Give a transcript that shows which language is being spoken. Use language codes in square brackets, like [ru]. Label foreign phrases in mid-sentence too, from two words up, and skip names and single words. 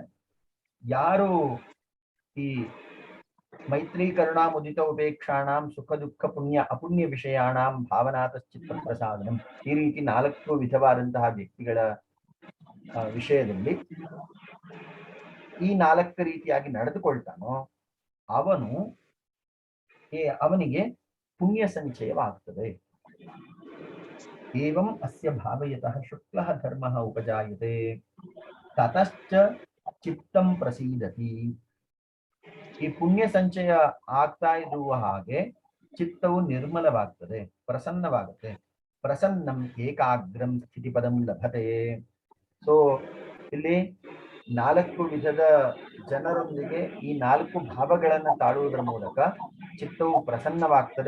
[kn] ಯಾರು ಈ [sa] ಮೈತ್ರಿ ಕರುಣಾ ಮುದಿತ ಉಪೇಕ್ಷಾಣಾಂ ಸುಖ ದುಃಖ ಪುಣ್ಯ ಅಪುಣ್ಯ ವಿಷಯಾಣಾಂ ಭಾವನಾತಶ್ಚಿತ್ತ ಪ್ರಸಾದನಂ, [kn] ಈ ರೀತಿ 4 ವಿಧವಾದಂತಹ ವ್ಯಕ್ತಿಗಳ ವಿಷಯದಲ್ಲಿ ಈ 4 ರೀತಿಯಾಗಿ ನಡೆದುಕೊಳ್ತಾನೋ ಅವನಿಗೆ ಪುಣ್ಯ ಸಂಚಯವಾಗ್ತದೆ. [sa] ಏವಂ ಅಸ್ಯ ಭಾವಯತಃ ಶುಕ್ಲಃ ಧರ್ಮಃ ಉಪಜಾಯತೆ ತತಶ್ಚ ಚಿತ್ತಂ ಪ್ರಸೀದತಿ. [kn] ಈ ಪುಣ್ಯ ಸಂಚಯ ಆಗ್ತಾ ಇರುವ ಹಾಗೆ ಚಿತ್ತವು ನಿರ್ಮಲವಾಗ್ತದೆ, ಪ್ರಸನ್ನವಾಗುತ್ತೆ. [sa] ಪ್ರಸನ್ನಂ ಏಕಾಗ್ರಂ ಸ್ಥಿತಿ ಪದಂ ಲಭತೆ. [kn] ಸೊ ಇಲ್ಲಿ 4 ವಿಧದ ಜನರೊಂದಿಗೆ ಈ 4 ಭಾವಗಳನ್ನು ತಾಳುವುದರ ಮೂಲಕ ಚಿತ್ತವು ಪ್ರಸನ್ನವಾಗ್ತದೆ.